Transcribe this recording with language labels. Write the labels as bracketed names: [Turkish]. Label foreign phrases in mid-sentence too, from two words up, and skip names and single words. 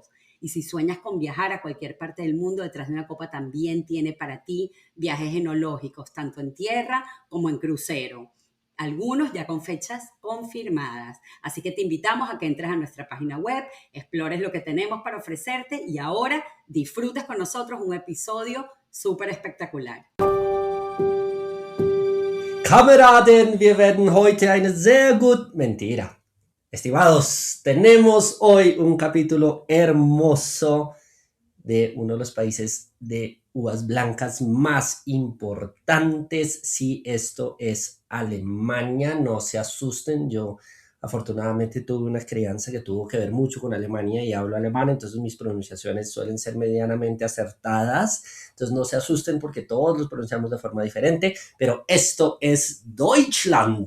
[Spanish] Y si sueñas con viajar a cualquier parte del mundo, Detrás de una Copa también tiene para ti viajes enológicos, tanto en tierra como en crucero. Algunos ya con fechas confirmadas. Así que te invitamos a que entres a nuestra página web, explores lo que tenemos para ofrecerte y ahora disfrutes con nosotros un episodio súper espectacular. [German] Kameraden, wir werden heute eine sehr gut... [Spanish] Mentira. Estimados, tenemos hoy un capítulo hermoso de uno de los países de uvas blancas más importantes. Sí, esto es Alemania, no se asusten, yo afortunadamente tuve una crianza que tuvo que ver mucho con Alemania y hablo alemán, entonces mis pronunciaciones suelen ser medianamente acertadas, entonces no se asusten porque todos los pronunciamos de forma diferente, pero esto es Deutschland.